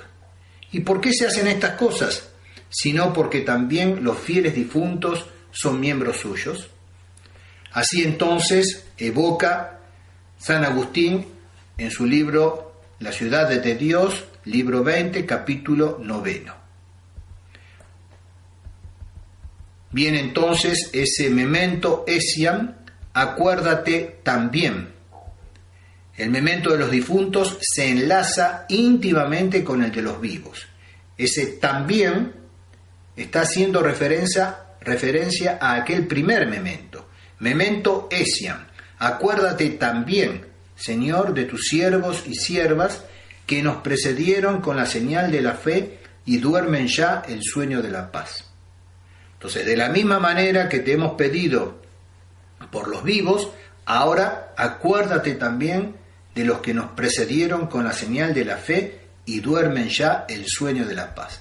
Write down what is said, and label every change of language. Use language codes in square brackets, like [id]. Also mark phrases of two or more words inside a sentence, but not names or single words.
[es] ¿Y por qué se hacen estas cosas? Sino porque también los fieles difuntos son miembros suyos. Así entonces evoca San Agustín en su libro La ciudad de Dios, libro 20, capítulo 9. Viene entonces ese [la] memento essiam, [es] acuérdate también. El memento de los difuntos se enlaza íntimamente con el de los vivos. Ese también está haciendo referencia a aquel primer memento. [la] Memento essiam, [es] acuérdate también, Señor, de tus siervos y siervas que nos precedieron con la señal de la fe y duermen ya el sueño de la paz. Entonces, de la misma manera que te hemos pedido por los vivos, ahora acuérdate también de los que nos precedieron con la señal de la fe y duermen ya el sueño de la paz.